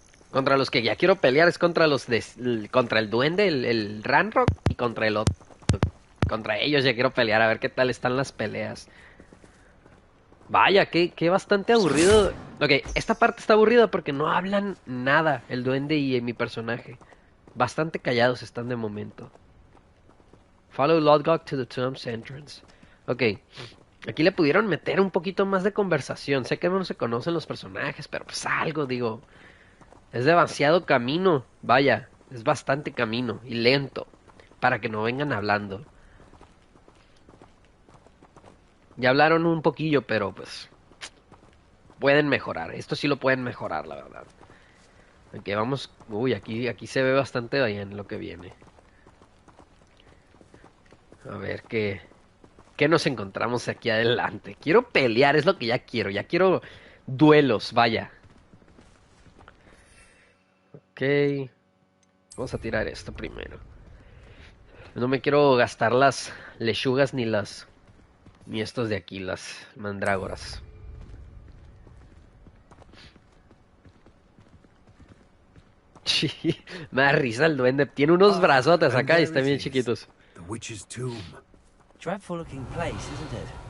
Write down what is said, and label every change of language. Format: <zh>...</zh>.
<es>Contra los que ya quiero pelear es contra contra el duende, el Ranrock, y contra el otro. Contra ellos ya quiero pelear, a ver qué tal están las peleas. Vaya, qué bastante aburrido. Ok, esta parte está aburrida porque no hablan nada el duende y mi personaje. Bastante callados están de momento.</es> <en>Follow Lodgok to the tomb's entrance.</en> <es>Ok, aquí le pudieron meter un poquito más de conversación. Sé que no se conocen los personajes, pero pues algo, digo. Es demasiado camino, vaya, es bastante camino y lento para que no vengan hablando. Ya hablaron un poquillo, pero pues pueden mejorar. Esto sí lo pueden mejorar, la verdad. Ok, vamos. Uy, aquí se ve bastante bien lo que viene. A ver qué nos encontramos aquí adelante. Quiero pelear, es lo que ya quiero. Ya quiero duelos, vaya. Ok. Vamos a tirar esto primero. No me quiero gastar las lechugas ni estos de aquí, las mandrágoras. Sí, me da risa el duende. Tiene unos brazotes acá y están bien chiquitos.</es> <en>The witch's tomb. Dreadful looking place, isn't it?</en>